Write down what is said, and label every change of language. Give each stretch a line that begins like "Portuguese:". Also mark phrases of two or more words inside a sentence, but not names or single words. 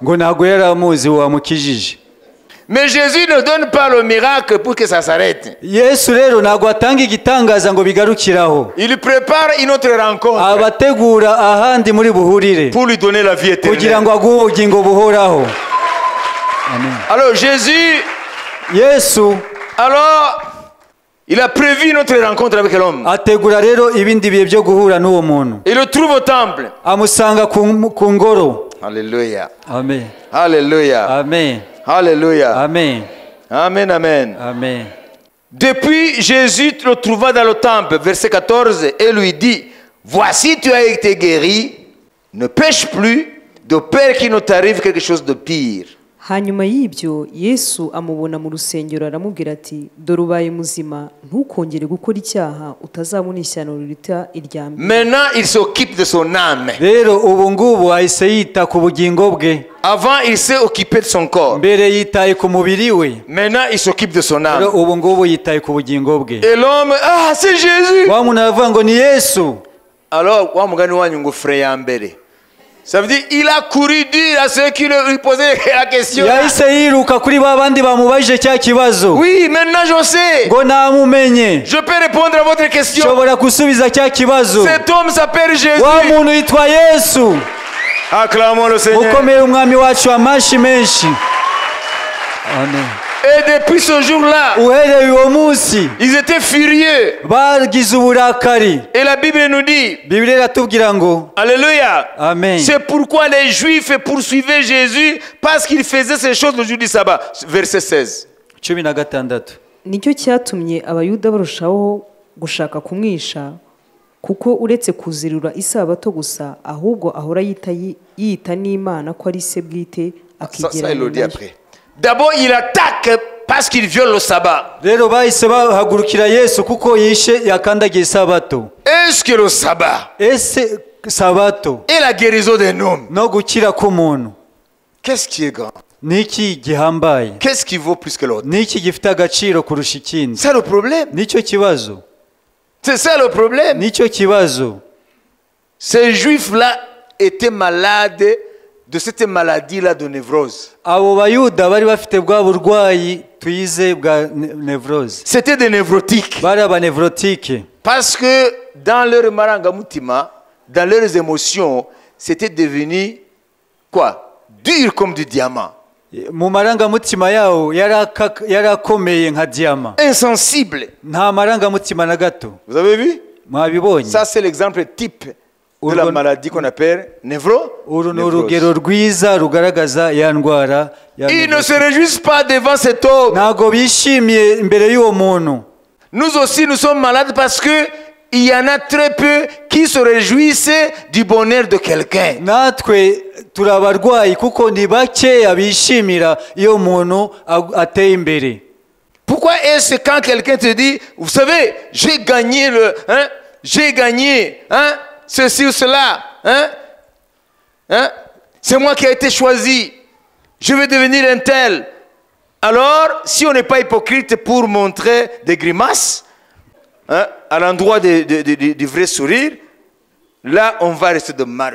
Kinyarwanda: Ngo ntago yari amuzi wamukijije.
French: Mais Jésus ne donne pas le miracle pour que ça s'arrête.
Kinyarwanda: Yesu rero ntago atanga igitangaza ngo bigarukiraho,
French: Il prépare une autre rencontre
Kinyarwanda: abategura ahandi muri buhurire
French: pour lui donner la vie
Kinyarwanda: kugira
French: éternelle.
Kinyarwanda: ngo aguhe ubugingo buhoraho. Amen.
French: Alors Jésus,
Kinyarwanda: Yesu
French: alors, il a prévu une autre rencontre avec l'homme.
Kinyarwanda: ategura rero ibindi bihe byo guhura n'uwo muntu,
French: Il le trouve au temple.
Kinyarwanda: amusanga ku ngoro. Alléluia. Amen. Alléluia. Amen. Alléluia. Amen. Amen, amen. Amen.
French: Depuis, Jésus le trouva dans le temple, verset 14, et lui dit, voici tu as été guéri, ne pêche plus, de peur qu'il ne t'arrive quelque chose de pire.
Kinyarwanda: hanyuma y'ibyo Yesu amubona mu rusengero aramubwira ati dore ubaye muzima ntukongere gukora icyaha utazabona ishyano riruta irya mbere.
French: Maintenant, il s'occupe de son âme.
Kinyarwanda: Rero ubu ngubu ahise yita ku bugingo bwe.
French: Avant, il s'est occupé de son corps.
Kinyarwanda: Mbere yitaye ku mubiri we,
French: Maintenant, il s'occupe de son
Kinyarwanda: rero
French: âme.
Kinyarwanda: ubu ngubu yitaye ku bugingo bwe.
French: Et l'homme, ah, c'est Jésus.
Kinyarwanda: Wa muntu aravuga ngo ni Yesu. Alors, wa mugani wanyu ngo frère ya mbere.
French: Ça veut dire, il a couru dire à ceux qui lui posaient la question.
Kinyarwanda: Yahise yiruka kuri ba bandi bamubajije cya kibazo,
French: Oui, maintenant je sais.
Kinyarwanda: ngo namumenye,
French: Je peux répondre à votre question.
Kinyarwanda: nshobora gusubiza cya kibazo.
French: Cet homme s'appelle Jésus.
Kinyarwanda: Wa muntu yitwa Yesu.
French: Acclamons le Seigneur.
Kinyarwanda: Mukomere umwami wacu amashi menshi. Amen.
French: Et depuis ce jour-là,
Kinyarwanda: uhereye uwo munsi
French: ils étaient furieux.
Kinyarwanda: bagize uburakari.
French: Et la Bible nous dit,
Kinyarwanda: Bibiliya iratubwira ngo Alléluia. amen.
French: C'est pourquoi les Juifs poursuivaient Jésus parce qu'il faisait ces choses le jour du sabbat. Verset 16. 16.
Kinyarwanda: nicyo cyatumye abayuda barushaho gushaka kumwisha kuko uretse kuzirura isabato gusa ahubwo ahora yita n'Imana ko ari se bwite
French: Ça, il le dit après. D'abord, il attaque parce qu'il viole le sabbat.
Kinyarwanda: Rero bahise bahagurukira Yesu kuko yishe yakandagiye isabato.
French: Est-ce que le sabbat
Kinyarwanda: Ese sabato
French: et la guérison d'un homme,
Kinyarwanda: no gukira k'umuntu
French: qu'est-ce qui est grand?
Kinyarwanda: niki gihambaye?
French: Qu'est-ce qui vaut plus que l'autre?
Kinyarwanda: Niki gifite agaciro kurusha ikindi?
French: C'est le problème.
Kinyarwanda: Nicyo kibazo.
French: C'est ça le problème.
Kinyarwanda: Nicyo kibazo.
French: Ces Juifs-là étaient malades de cette maladie-là de névrose.
Kinyarwanda: Abo bayuda bari bafite bwa burwayi tuyize bwa nevrose.
French: C'était des névrotiques.
Kinyarwanda: Bari abanevrotike.
French: Parce que dans leur marangamutima, dans leurs émotions, c'était devenu quoi? Dur comme du diamant.
Kinyarwanda: Mu marangamutima yawo yarakomeye nka diama.
French: Insensible.
Kinyarwanda: Nta marangamutima na gato.
French: Vous avez vu?
Kinyarwanda: Mwabibonye?
French: Ça, c'est l'exemple type de la maladie qu'on appelle névrose.
Kinyarwanda: Uru ni urugero rwiza rugaragaza ya ndwara ya
French: Ils ne
Kinyarwanda: nevrose.
French: se réjouissent pas devant cet homme.
Kinyarwanda: Ntago bishimiye imbere y'uwo muntu.
French: Nous aussi, nous sommes malades parce que il y en a très peu qui se réjouissent du bonheur de quelqu'un.
Kinyarwanda: Natwe turabarwayi kuko ni bakeya bishimira iyo umuntu ateye imbere.
French: Pourquoi est-ce que quand quelqu'un te dit, vous savez, j'ai gagné j'ai gagné, ceci ou cela, c'est moi qui ai été choisi, je vais devenir un tel. Alors, si on n'est pas hypocrite pour montrer des grimaces, à l'endroit du vrai sourire, là, on va rester de marbre.